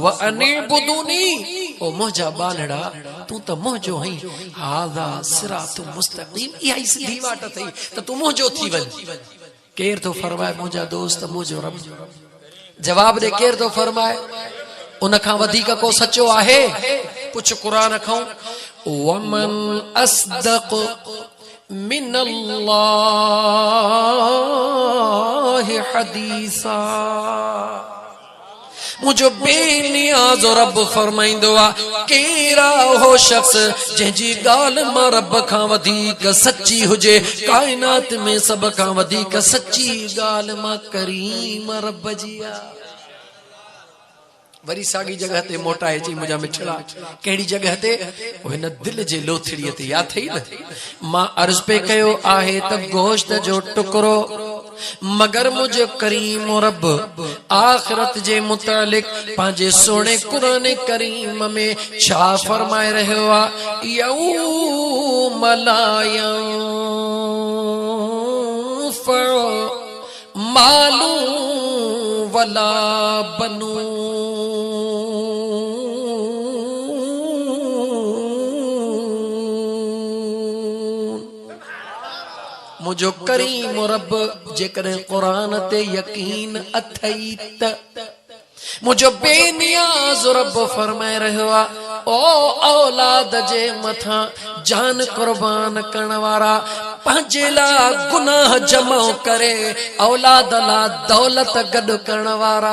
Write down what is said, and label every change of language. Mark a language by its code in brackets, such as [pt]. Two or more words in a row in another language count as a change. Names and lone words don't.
[ar] وأن اعبدوني, [sd] ओ मुंहिंजा बानड़ा तूं त मुंहिंजो आहीं। [ar] هذا صراط مستقيم, [sd] इहा ई सिधी वाट अथई त तूं मुंहिंजो थी वञ। केर थो फरमाए मुंहिंजा दोस्त मुंहिंजो रब? जवाब दे, केर थो फरमाए? उन खां वधीक को सचो आहे? पुछ क़ुरान खां। [ar] ومن أصدق من الله حديثا, [sd] मुझो बेनियाज़ रब फरमाइंदो आहे, केरा हो शख्स जंहिंजी ॻाल्हि मां रब खां वधीक सची हुजे। काइनात में सब खां वधीक सची ॻाल्हि मां करीम रब जी आहे। वरी साॻी जगह ते मोटाए चई, मुंहिंजा मिठड़ा कहिड़ी जगह ते? हिन दिल जे लोथड़ीअ ते। याद थई न, मां अर्ज़ पे कयो आहे त गोश्त जो टुकड़ो मगर मुझे करीम रब आखिरत जे मुतालिक पंहिंजे सोने कुरान करीम में छा फरमाए रहियो आहे? [ar] يوم لا ينفع مال ولا بنون, [sd] मुझो करीम रब जेकॾहिं क़ुरान ते यकीन अथई त मुझो बेनियाज़ रब फरमाए रहियो आहे, ओ औलाद जे मथां जान कुर्बान करण वारा, पंहिंजे लाइ गुनाह जमा करे औलाद लाइ दौलत गॾु करण वारा।